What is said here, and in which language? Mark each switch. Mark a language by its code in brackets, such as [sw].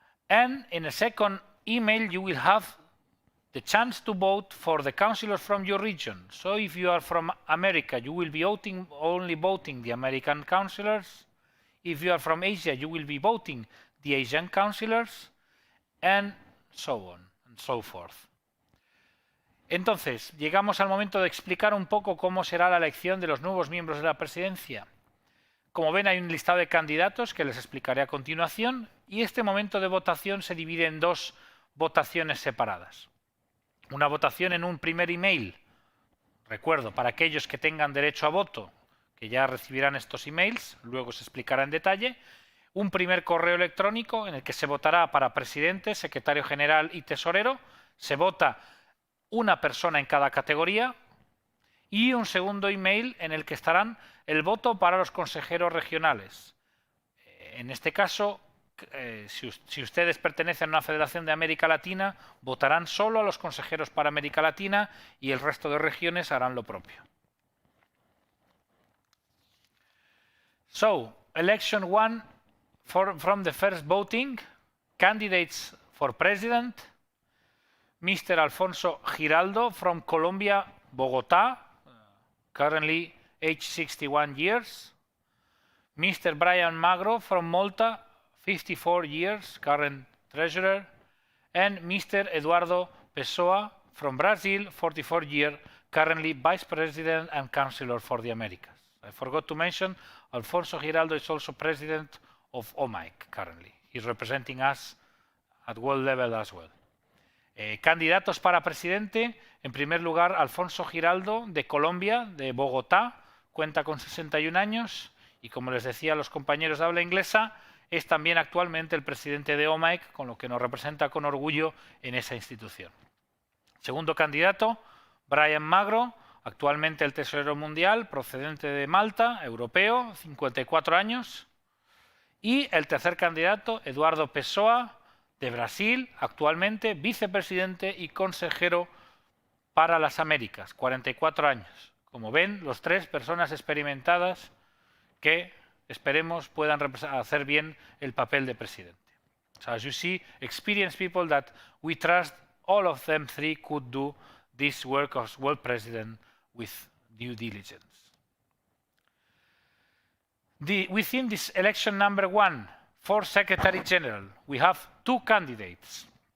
[en] And in a second email you will have the chance to vote for the councillors from your region. So if you are from America, you will be only voting the American councillors. If you are from Asia, you will be voting the Asian councillors, and so on and so forth. [es] Entonces, llegamos al momento de explicar un poco cómo será la elección de los nuevos miembros de la presidencia. Como ven, hay un listado de candidatos que les explicaré a continuación, y este momento de votación se divide en 2 votaciones separadas. Una votación en un primer email, recuerdo, para aquellos que tengan derecho a voto, que ya recibirán estos emails, luego se explicará en detalle, un primer correo electrónico en el que se votará para presidente, secretario general y tesorero, se vota una persona en cada categoría, y un segundo email en el que estarán el voto para los consejeros regionales. En este caso, si ustedes pertenecen a una federación de América Latina, votarán solo a los consejeros para América Latina y el resto de regiones harán lo propio. [en] So, election 1 from the first voting, candidates for president, Mr. Alfonso Giraldo from Colombia, Bogotá, currently age 61 years, Mr. Brian Magro from Malta, 54 years, current treasurer, and Mr. Eduardo Pessoa from Brazil, 44 years, currently Vice President and Counselor for the Americas. I forgot to mention, Alfonso Giraldo is also President of OMIC currently. He's representing us at world level as well. [es] Candidatos para presidente, en primer lugar, Alfonso Giraldo, de Colombia, de Bogotá, cuenta con 61 años y, como les decía a los compañeros de habla inglesa, es también actualmente el presidente de OMIC, con lo que nos representa con orgullo en esa institución. Segundo candidato, Brian Magro, actualmente el tesorero mundial, procedente de Malta, europeo, 54 años. Y el tercer candidato, Eduardo Pessoa, de Brasil, actualmente vicepresidente y consejero para las Américas, 44 años. Como ven, los tres personas experimentadas que esperemos puedan hacer bien el papel de presidente. [en] So as you see, experienced people that we trust all of them three could do this work as world president with due diligence. Within this election number 1 for Secretary General, we have two candidates.